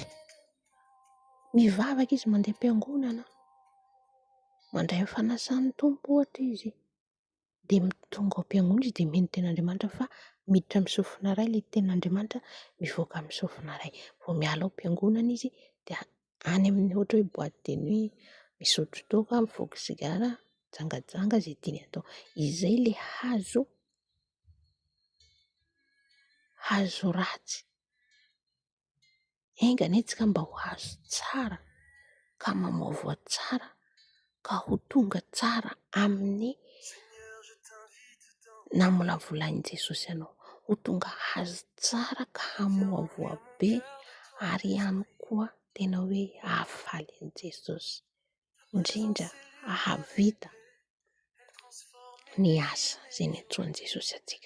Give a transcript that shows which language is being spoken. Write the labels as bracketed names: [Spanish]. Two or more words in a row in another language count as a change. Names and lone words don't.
[Malagasy] Mivavaka izy mandeha am-piangonana, mandray amin'ny fanasan'ny Tompo ohatra izy, de tonga ao am-piangonana izy de mino tenin'Andriamanitra, fa miditra amin'ny sofina iray le tenin'Andriamanitra, mivoaka amin'ny sofina iray. Vao miala ao am-piangonana izy de any amin'ny ohatra hoe [French] boîte de nuit, [Malagasy] misotro toaka, mivoaka sigara, jangajanga izay tiany atao. Izay le hazo ratsy. Aingana etsika mba ho hazo tsara, ka mamoa voa tsara, ka ho tonga tsara amin'ny namolavolain'i Jesosy ianao, ho tonga hazo tsara ka hamoa voa be, ary ihany koa tena hoe hahafaly an'i Jesosy, indrindra ahavita ny asa izay niantsoan'i Jesosy antsika.